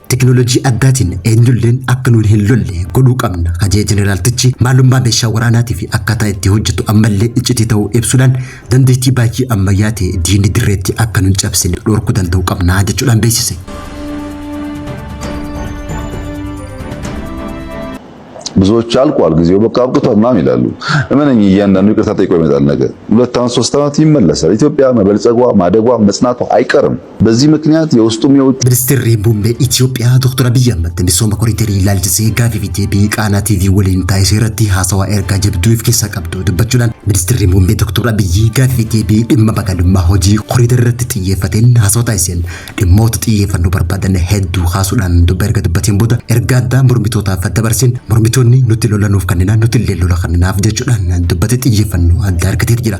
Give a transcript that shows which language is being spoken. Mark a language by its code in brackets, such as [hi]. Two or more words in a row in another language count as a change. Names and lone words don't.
[om] Teekinooloojii addaatiin eenyulleen akka nuun hin lolle godhuu qabna kajee jeneraalichi maalummaa meeshaa waraanaatii fi akkaataa itti hojjetu ammallee iccitii ta'uu ibsuudhaan dandeettii baay'ee ammayyaa ta'e diinni dirreetti akka nuun cabsine dhorkuu danda'uu qabna jechuudhaan beeksise. [am] ብዙዎች አልቋል ጊዜው በቃ አብቅቷል ምናምን ይላሉ። እመነኝ እያንዳንዱ ይቅርታ ጠይቆ ይመጣል። ነገር 2 ዓመት 3 ዓመት ይመለሳል። ኢትዮጵያ መበልጸጓ ማደጓ መጽናቷ አይቀርም። በዚህ ምክንያት የውስጡም የውጭ [om] ሚኒስትር muummee Itoophiyaa Dr. Abiy Ahmed misooma koriidarii ilaalchisee gaafii fi deebii Qaanaa TV waliin taasise irratti haasawaa ergaa jabduu of keessaa qabdu dubbachuudhaan ministeerri muummee Dr. Abiy gaafii fi deebii dhimma magaalummaa hojii koriidarii irratti xiyyeeffateen haasawaa taasiseen dhimmoota xiyyeeffannoo barbaadan hedduu kaasuudhaan dubba erga dubbateen booda ergaa addaa mormitootaaf dabarsin mormitoonni nuti lolanuuf kannina nuti illee lola kanninaaf jechuudhaan dubbate xiyyeeffannoo adda argatee jira.